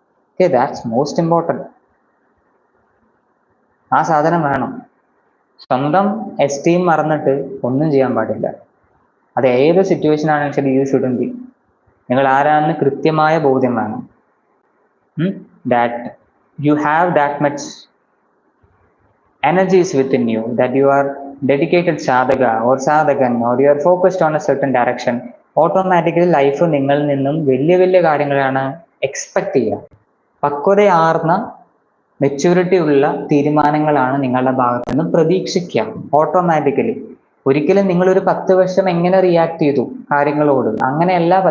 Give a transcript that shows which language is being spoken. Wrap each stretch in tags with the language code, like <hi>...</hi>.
<en>Okay, that's most important.</en> <ml>ആ സാധനം വേണം. സ്വന്തം എസ്റ്റീം മറന്നിട്ട് ഒന്നും ചെയ്യാൻ പാടില്ല. അത് ഏത് സിറ്റുവേഷൻ ആണെന്ന് വെച്ചാൽ</ml> <en>You shouldn't be.</en> <ml>നിങ്ങൾ ആരാണെന്ന് കൃത്യമായ ബോധ്യം വേണം.</ml> <en>That you have that much energies within you, that you are dedicated sadhaka or sadhakan, or you are focused on a certain direction.</en> <ml>Automatically life നിങ്ങളിൽ നിന്നും വലിയ വലിയ കാര്യങ്ങളാണ് എക്സ്പെക്ട് ചെയ്യുക. പക്വതയാർന്ന മെച്യൂരിറ്റി ഉള്ള തീരുമാനങ്ങളാണ് നിങ്ങളുടെ ഭാഗത്ത് നിന്ന് പ്രതീക്ഷിക്കുക ഓട്ടോമാറ്റിക്കലി. ഒരിക്കലും നിങ്ങളൊരു 10 വർഷം എങ്ങനെ റിയാക്ട് ചെയ്തു കാര്യങ്ങളോട്, അങ്ങനെയല്ല.</ml>